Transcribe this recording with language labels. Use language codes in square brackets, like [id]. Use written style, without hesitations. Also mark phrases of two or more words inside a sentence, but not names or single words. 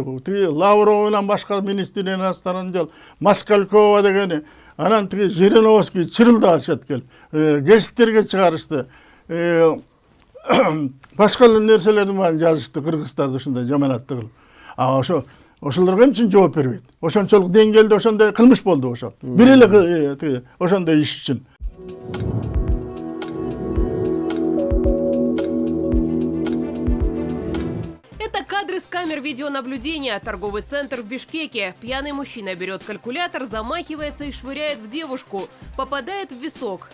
[ky] Тиги Лавров менен башка министрдин [ru] иностранный дел [ky] Москалькова дегени, анан тиги Жириновский чырылдап атышат келип. Гезиттерге чыгарышты. Башка нерселердин баарын жазышты, кыргыздарды ушундай жаманатты кылып. Ошолорго эмче жооп бербейт? Ошончолук деңгээлде ошондой кылмыш болду ошол. Бир эле ошондой иш үчүн. [ru] Это кадры с камер видеонаблюдения. Торговый центр в Бишкеке. Пьяный мужчина берет калькулятор, замахивается и швыряет в девушку. Попадает в висок.